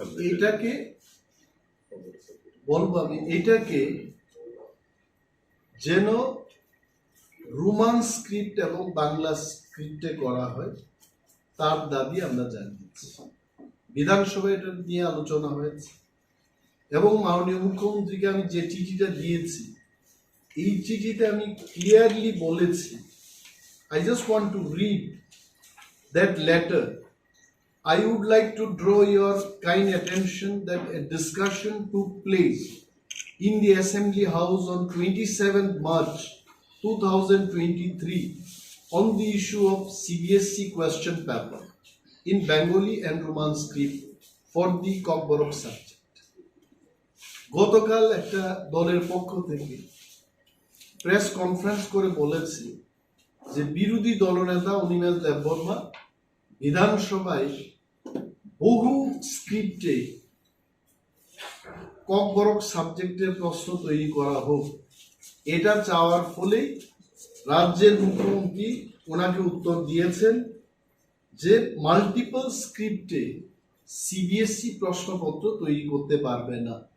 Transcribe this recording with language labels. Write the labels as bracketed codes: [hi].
[bn] এটাকে বলবো আমি, এটাকে যেন রোমান স্ক্রিপ্ট এবং বাংলা স্ক্রিপ্টে করা হয় তার দাবি আমরা জানিয়েছি। বিধানসভায় এটা নিয়ে আলোচনা হয়েছে এবং মাননীয় মুখ্যমন্ত্রীকে আমি যে চিঠিটা দিয়েছি এই চিঠিতে আমি ক্লিয়ারলি বলেছি, [en] I just want to read that letter. I would like to draw your kind attention that a discussion took place in the Assembly House on 27th March 2023 on the issue of CBSE question paper in Bengali and Roman script for the Kokborok subject. [bn] গতকাল একটা দলের পক্ষ থেকে press conference করে বলেছি যে বিরোধী দলনেতা অনিমেষ দেববর্মা বিধানসভায় বহু স্ক্রিপ্টে kokborok সাবজেক্টের প্রশ্ন তৈরি করা হোক, এটা চাওয়ার ফলেই রাজ্যের মুখ্যমন্ত্রী ওনাকে উত্তর দিয়েছেন যে মাল্টিপল স্ক্রিপ্টে সিবিএসসি প্রশ্নপত্র তৈরি করতে পারবে না।